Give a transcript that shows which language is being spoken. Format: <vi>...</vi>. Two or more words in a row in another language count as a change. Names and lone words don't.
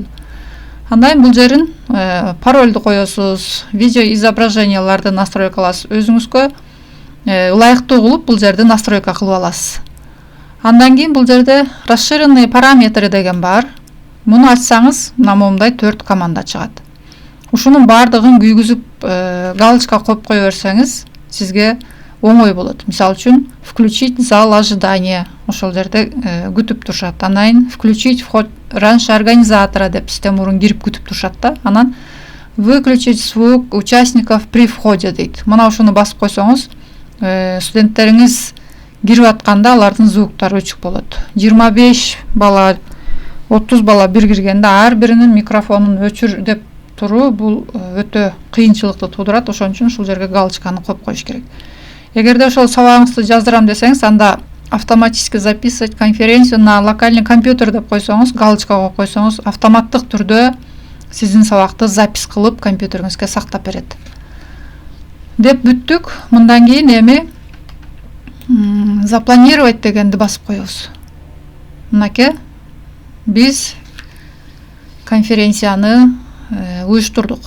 <ky>Андан бул жерин паролду коесуз, видео изображенияларды настройкаласыз, өзүңүзгө ылайыктуу кылып бул жерди настройка кылып аласыз. Андан кийин бул жерде</ky> <ru>расширенные параметры</ru> <ky>деген бар. Муну ачсаңыз, мына момундай 4 команда чыгат. Ушунун бардыгын күйгүзүп галочка коюп кое берсеңиз, сизге оңой болот. Мисалы үчүн</ky> <ru>включить зал ожидания,</ru> <ky>ошол жерде күтүп турушат. Анан</ky> <ru>включить вход раньше организатора</ru> <ky>деп систем мурун кирип күтүп турушат да.</ky> <ru>Анан выключить звук участников при входе дейт.</ru> <ky>Мына ушуну басып койсоңуз, студенттериңиз кирип атканда алардын звуктары өчүк болот. 25 бала, 30 бала бир киргенде ар биринин микрофонун өчүр деп туруу бул өтө кыйынчылыкты туудурат. Ошон үчүн ушул жерге галочканы коюп коюш керек. Эгерде ошол сабагыңызды жаздырам десеңиз, анда</ky> <ru>автоматически записывать конференцию на локальный компьютер</ru> <ky>деп койсоңуз, галочка коюп койсоңуз, автоматтык түрдө сиздин сабакты запись кылып компьютериңизге сактап берет. Деп бүттүк. Мындан кийин эми запланировать дегенди басып коебуз. Мынакей биз конференцияны уюштурдук.</ky>